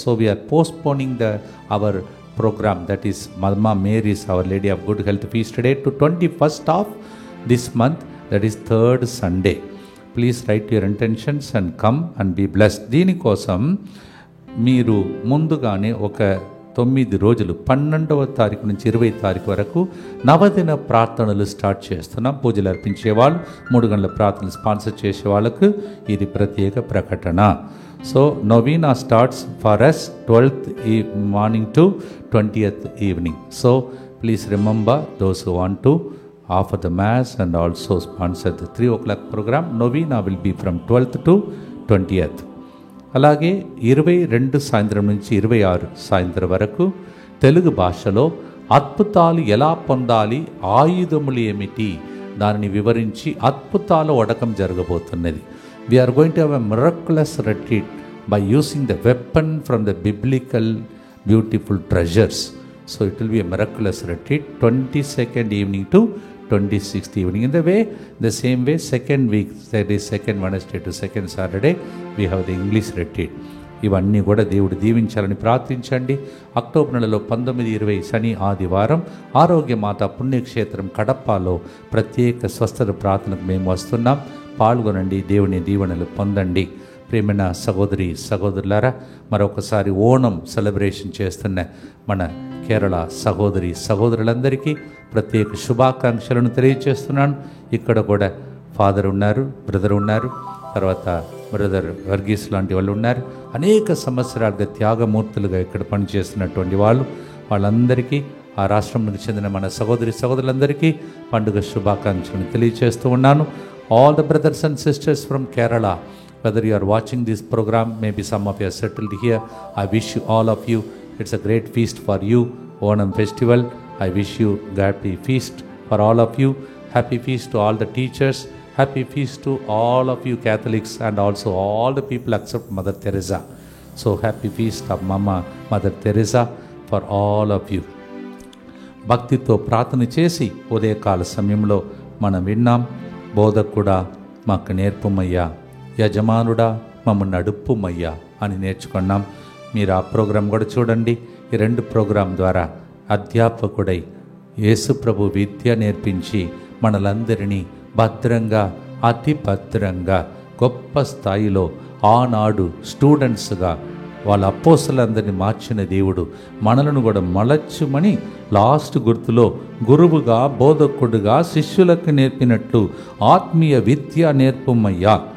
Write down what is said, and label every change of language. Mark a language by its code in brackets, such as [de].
[en] So we are postponing our program, that is Mama Mary's Our Lady of Good Health feast today to 21st of this month, that is 3rd Sunday. Please write your intentions and come and be blessed. [te] దీనికోసం మీరు ముందుగానే ఒక 9 రోజులు 12వ తారీఖు నుంచి 20వ తారీఖు వరకు నవదిన ప్రార్థనలు స్టార్ట్ చేస్తున్నాం. పూజలు అర్పించేవాళ్ళు 3 గంటల ప్రార్థనలు స్పాన్సర్ చేసే వాళ్ళకు ఇది ప్రత్యేక ప్రకటన. [en] So novena starts for us 12th morning to 20th evening. So please remember those who want to offer the mass and also sponsor the 3 o'clock program. Novena will be from 12th to 20th. [te] అలాగే 22 సాయంత్రం నుంచి 26 సాయంత్రం వరకు తెలుగు భాషలో అద్భుతాలు ఎలా పొందాలి, ఆయుధములు ఏమిటి, దానిని వివరించి అద్భుతాల వడకం జరగబోతున్నది. [en] We are going to have a miraculous retreat by using the weapon from the biblical beautiful treasures. So it will be a miraculous retreat, 22nd evening to 26th evening. In the same way, second week, that is second Wednesday to second Saturday, we have the English retreat. [te] ఇవన్నీ కూడా దేవుడు దీవించాలని ప్రార్థించండి. October నెలలో 19-20 శని ఆదివారం ఆరోగ్యమాత పుణ్యక్షేత్రం కడపలో ప్రత్యేక స్వస్థత ప్రార్థనకు మేము వస్తున్నాం. పాల్గొనండి, దేవుని దీవెనలు పొందండి. ప్రేమైన సహోదరి సహోదరులారా, మరొకసారి ఓణం సెలబ్రేషన్ చేస్తున్న మన కేరళ సహోదరి సహోదరులందరికీ ప్రత్యేక శుభాకాంక్షలను తెలియజేస్తున్నాను. ఇక్కడ కూడా ఫాదర్ ఉన్నారు, బ్రదర్ ఉన్నారు, తర్వాత బ్రదర్ వర్గీస్ లాంటి వాళ్ళు ఉన్నారు. అనేక సంవత్సరాలుగా త్యాగమూర్తులుగా ఇక్కడ పనిచేస్తున్నటువంటి వాళ్ళందరికీ, ఆ రాష్ట్రానికి చెందిన మన సహోదరి సహోదరులందరికీ పండుగ శుభాకాంక్షలను తెలియజేస్తూ ఉన్నాను. [en] All the brothers and sisters from Kerala, whether you are watching this program, maybe some of you are settled here, I wish you, all of you, it's a great feast for you, Onam festival. I wish you happy feast for all of you. Happy feast to all the teachers. Happy feast to all of you Catholics and also all the people except Mother Teresa. So happy feast of Mama Mother Teresa for all of you. [te] భక్తితో ప్రార్థన చేసి ఉదయకాల సమయంలో మనం విన్నాం, బోధకుడా మాకు నేర్పుమయ్యా, యజమానుడా మమ్మల్ని నడుపుమయ్యా అని నేర్చుకున్నాం. మీరు ఆ ప్రోగ్రాం కూడా చూడండి. ఈ 2 ప్రోగ్రాం ద్వారా అధ్యాపకుడై యేసు ప్రభు విద్య నేర్పించి మనలందరినీ భద్రంగా, అతి భద్రంగా, గొప్ప స్థాయిలో ఆనాడు స్టూడెంట్స్గా వాళ్ళ అపోస్తలులందరినీ మార్చిన దేవుడు మనలను కూడా మలచుమని లాస్ట్ గుర్తులో గురువుగా, బోధకుడుగా శిష్యులకు నేర్పినట్లు ఆత్మీయ విద్య నేర్పుమయ్యా.